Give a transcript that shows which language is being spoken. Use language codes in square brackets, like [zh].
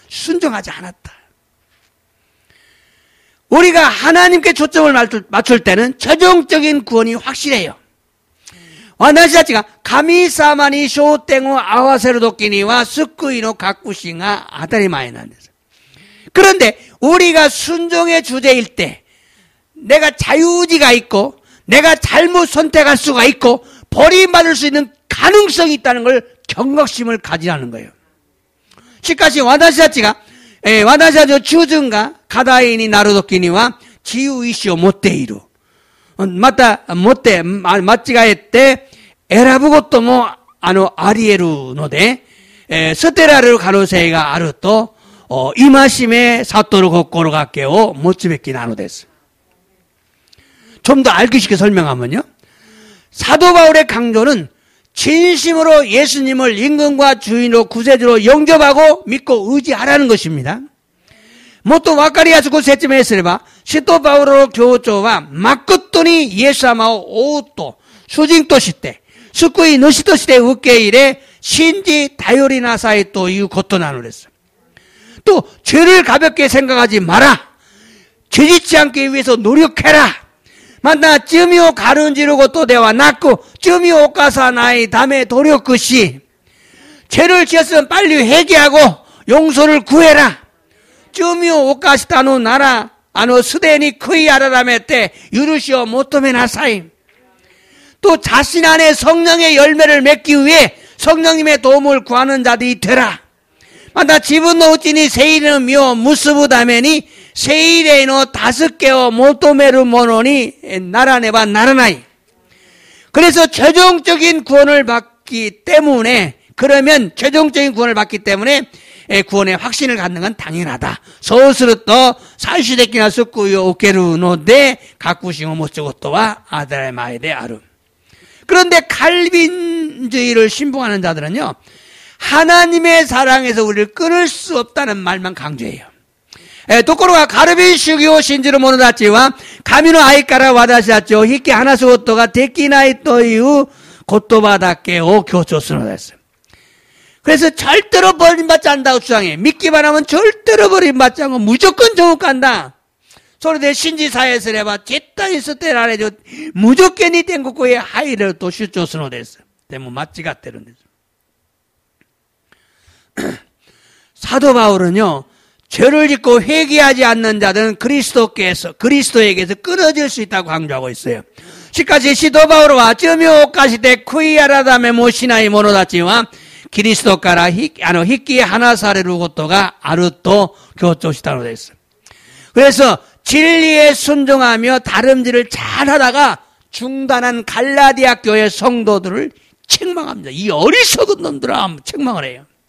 [ko] 순종하지 않았다. 우리가 하나님께 초점을 맞출 때는 최종적인 구원이 확실해요. [ja] 私たちが神様に焦点を合わせるときには救いの確信が当たり前なんです。 [ko] 그런데 우리가 순종의 주제일 때 내가 자유의지가 있고 내가 잘못 선택할 수가 있고 버림받을 수 있는 가능성이 있다는 걸 경각심을 가지라는 거예요. [ja] しかし私たちのchooseが課題になるときには自由意志を持っている。また、間違えて選ぶこともあり得るので、捨てられる可能性があると、戒め悟る心がけを持つべきなのです。 [ko] 좀 더 알기 쉽게 설명하면요. 사도 바울의 강조는 진심으로 예수님을 임금과 주인으로 구세주로 영접하고 믿고 의지하라는 것입니다. [ja] もっと分かりやすく説明すれば、使徒パウロの強調は、誠にイエス様を王と主人として、救い主として受け入れ、信じ頼りなさいということなのです。 [ko] 또 죄를 가볍게 생각하지 마라. 죄짓지 않기 위해서 노력해라. [ja] 만나罪を軽んじることではなく罪を犯さないため努力し [ko] 죄를 지었으면 빨리 회개하고 용서를 구해라. [ja] 罪を犯したのならすでに悔い改めて許しを求めなさい. [ko] 또 자신 안에 성령의 열매를 맺기 위해 성령님의 도움을 구하는 자들이 되라. [ja] 만나自分のうちに聖霊の実を結ぶために聖霊の助けを求める者にならねばならない. [ko] 그래서 최종적인 구원을 받기 때문에 그러면 최종적인 구원을 받기 때문에 구원의 확신을 갖는 건 당연하다. [ja] そうすると最終的な救いを受けるので確信を持つことは当たり前である. [ko] 그런데 칼빈주의를 신봉하는 자들은요. 하나님의 사랑에서 우리를 끊을 수 없다는 말만 강조해요. [ja] ところがカルビン主義を信じる者たちは神の愛から私たちを引き離すことができないという言葉だけを強調するのです. [ko] 그래서 절대로 버림받지 않는다고 주장해. 믿기만 하면 절대로 버림받지 않고 무조건 천국 간다. [ja] それで信じさえすれば絶対に捨てられる無条件に天国へ入れると主張するのです. でも間違ってるんです. [ko] 사도 바울은요. 죄를 짓고 회개하지 않는 자들은 그리스도에게서 끊어질 수 있다고 강조하고 있어요. [ja] しかし使徒パウロは罪を犯して悔い改めもしない者たちはキリストから引き離されることがあると強調したのです. [ko] 그래서 진리에 순종하며 다름질을 잘하다가 중단한 갈라디아 교회 성도들을 책망합니다. 이 어리석은 놈들아 책망을 해요.